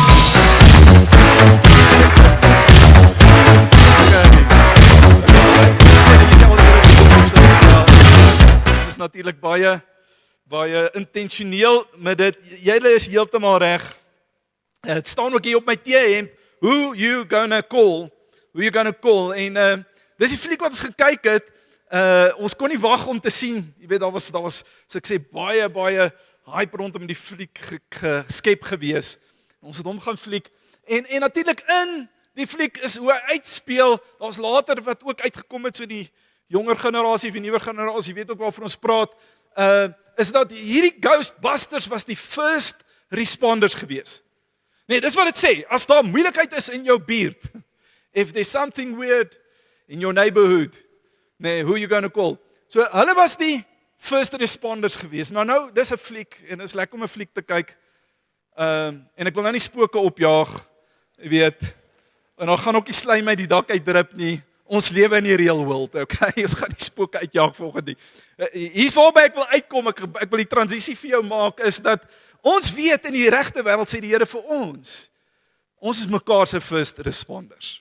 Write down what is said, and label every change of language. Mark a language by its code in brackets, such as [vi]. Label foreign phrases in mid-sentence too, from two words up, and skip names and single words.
[af] Dit is natuurlik baie intentioneel met dit. Julle is heeltemal reg. Dit staan ook hier op my T-hemp, [en] who you gonna call. [af] En dis die fliek wat ons gekyk het. Ons kon nie wag om te sien. Jy weet, daar was so ek sê baie hype rondom die fliek geskep gewees. Ons het hom gaan fliek. En natuurlik in die fliek is hoe hy uitspeel. Daar's later wat ook uitgekom het, so die jonger generasie of die nuwer generasie, weet ook waarvan ons praat. Is dat hierdie Ghostbusters was die [en] first responders [af] gewees. Nee, dis wat dit sê. As daar moeilikheid is in jou buurt, [en] if there's something weird in your neighborhood, nee, who you gonna call? [af] So hulle was die [en] first responders [af] gewees. Maar nou, dis 'n fliek en dit is lekker om 'n fliek te kyk. En ek wil nou nie spooke opjaag, jy weet. En dan gaan ook die slijm uit die dak uitdrup nie. Ons lewe in die [en] real world, [af] okay? Ons gaan die spooke uitjaag volgende. Hier's waarby ek wil uitkom, ek wil die transisie vir jou maak, is dat ons weet in die regte wêreld sê die Here vir ons is mekaar se [en] first responders.